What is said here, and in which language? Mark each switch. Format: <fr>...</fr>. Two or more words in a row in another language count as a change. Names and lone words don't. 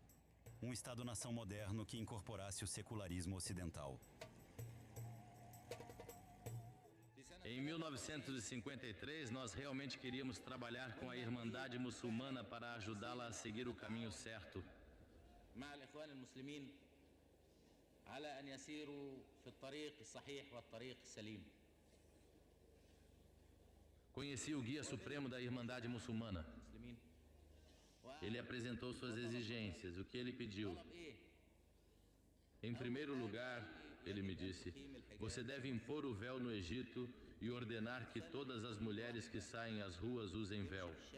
<pt>Um Estado-nação moderno que incorporasse o secularismo ocidental. Em 1953, nós realmente queríamos trabalhar com a Irmandade Muçulmana para ajudá-la a seguir o caminho certo.</pt> <ar>على أن يسيروا في الطريق الصحيح والطريق السليم.</ar> <pt>Conheci o guia supremo da Irmandade Muçulmana. Ele apresentou suas exigências, o que ele pediu. Em primeiro lugar, ele me disse: você deve impor o véu no Egito e ordenar que todas as mulheres que saem às ruas usem véu.</pt>